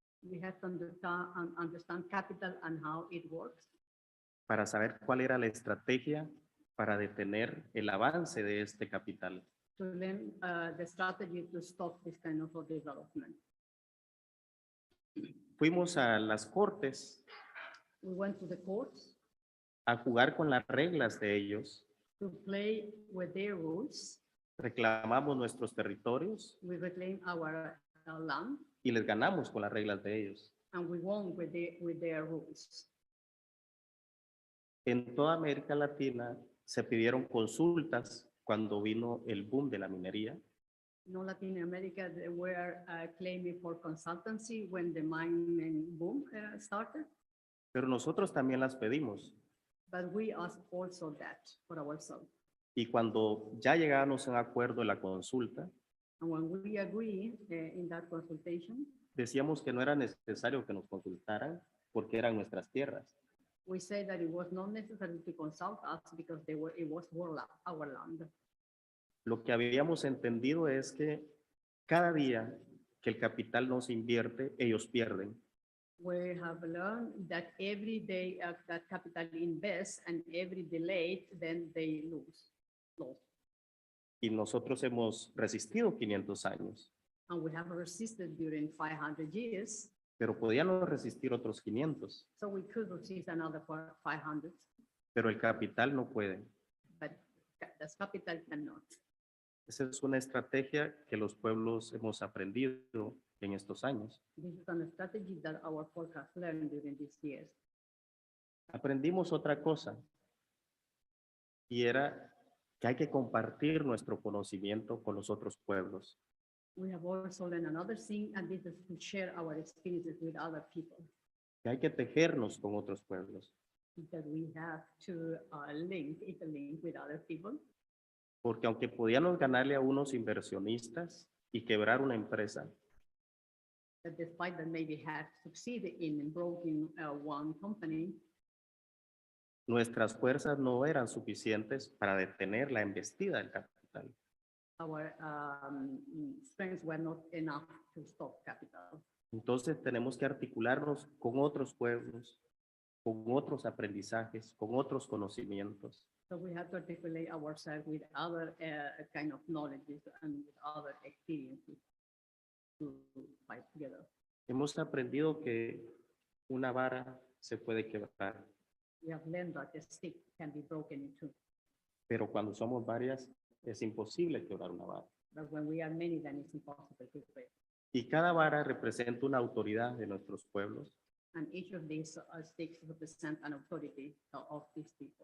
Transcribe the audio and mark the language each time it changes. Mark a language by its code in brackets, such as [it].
[en] We have to understand capital and how it works [es] para saber cuál era la estrategia para detener el avance de este capital. [en] to learn the strategy to stop this kind of development. [es] Fuimos a las cortes [en] We went to the courts [es] a jugar con las reglas de ellos, [en] to play with their rules. [es] reclamamos nuestros territorios [en] We reclaim our land [es] y les ganamos con las reglas de ellos. [en] and we won with their rules. [es] En toda América Latina se pidieron consultas cuando vino el boom de la minería. [en] In all Latin America, they were claiming for consultancy when the mining boom started, [es] Pero nosotros también las pedimos. [en] but we asked also that for ourselves. [es] Y cuando ya llegábamos a un acuerdo en la consulta, [en] And when we agree in that consultation, [es] decíamos que no era necesario que nos consultaran porque eran nuestras tierras. [en] we say that it was not necessary to consult us because it was our land. [es] Lo que habíamos entendido es que cada día que el capital no se invierte, ellos pierden. [en] We have learned that every day that capital invests and every delay, then they lose. [es] Y nosotros hemos resistido 500 años, [en] And we have resisted during 500 years, [es] pero podíamos resistir otros 500, [en] so we could resist another 500, [es] pero el capital no puede. [en] but the capital cannot. [es] Esa es una estrategia que los pueblos hemos aprendido en estos años. [en] This is a strategy that our folk has learned during these years. [es] Aprendimos otra cosa y era que hay que compartir nuestro conocimiento con los otros pueblos. [en] We have also learned another thing, and this is to share our experiences with other people, [es] Que hay que tejernos con otros pueblos, [en] that we have to interlink with other people. [es] porque aunque podíamos ganarle a unos inversionistas y quebrar una empresa, [en] That despite that maybe had succeeded in broken one company, [es] nuestras fuerzas no eran suficientes para detener la embestida del capital. [en] our strengths were not enough to stop capital. [es] Entonces tenemos que articularnos con otros pueblos, con otros aprendizajes, con otros conocimientos. [en] So we have to articulate ourselves with other kind of knowledges and with other experiences to fight together. [es] Hemos aprendido que una vara se puede quebrar, [en] We have learned that the stick can be broken in two, [es] pero cuando somos varias es imposible quebrar una vara. [en] but when we are many, then it's impossible to break. [es] Y cada vara representa una autoridad de nuestros pueblos [en] And each of these sticks represent an authority of these people,